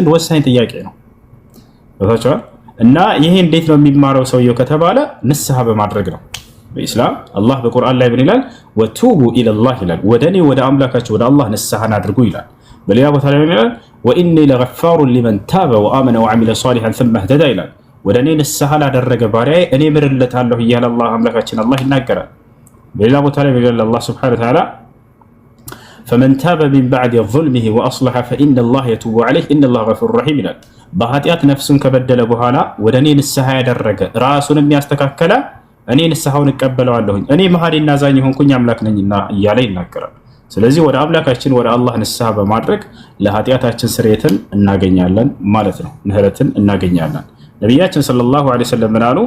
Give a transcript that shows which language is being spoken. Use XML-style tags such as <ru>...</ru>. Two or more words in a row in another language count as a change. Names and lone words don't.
<am>ወሳኝ ጥያቄ ነው። ታውቃላችሁ። እና ይሄ እንዴት ነው የሚማረው ሰውየው ከተባለ ንስሐ በማድረግ ነው። በኢስላም አላህ በቁርአን ላይ ምን ይላል?</am> <ar>وتوبوا إلى الله</ar> <am>ይላል። ወደኔ ወደ አምላካችሁ ወደ አላህ ንስሐን አድርጉ ይላል። በሌላ ቦታ ላይ ምን ይላል?</am> <ar>وإني لغفار لمن تاب وآمن وعمل صالحا ثم اهتدى</ar> <am>ይላል። ወደኔ ንስሐ ላደረገ ባሪያዬ እኔ ምርለታለሁ እያለ አምላካችን አላህ ይናገራል። በሌላ ቦታ ላይ ምን ይላል? አላህ</am> <ar>سبحانه وتعالى فمن تاب من بعد ظلمه وأصلح فإن الله يتوب عليه إن الله غفور رحيم</ar> <am>ይላል። በኃጢአት ነፍሱን ከበደለ በኋላ ወደኔ ንስሐ ያደረገ ራሱን የሚያስተካከለ እኔ ንስሐውን እቀበለዋለሁኝ እኔ መሐሪና አዛኝ ሆንኩኝ አምላክ ነኝና እያለ ይናገራል። ስለዚህ ወደ አምላካችን ወደ አላህ ንስሐ በማድረግ ለኃጢአታችን ስርየትን እናገኛለን ማለት ነው፣ ምህረትን እናገኛለን። ነቢያችን</am> <ar>صلى الله عليه وسلم</ar> <am>ምን አሉ?</am>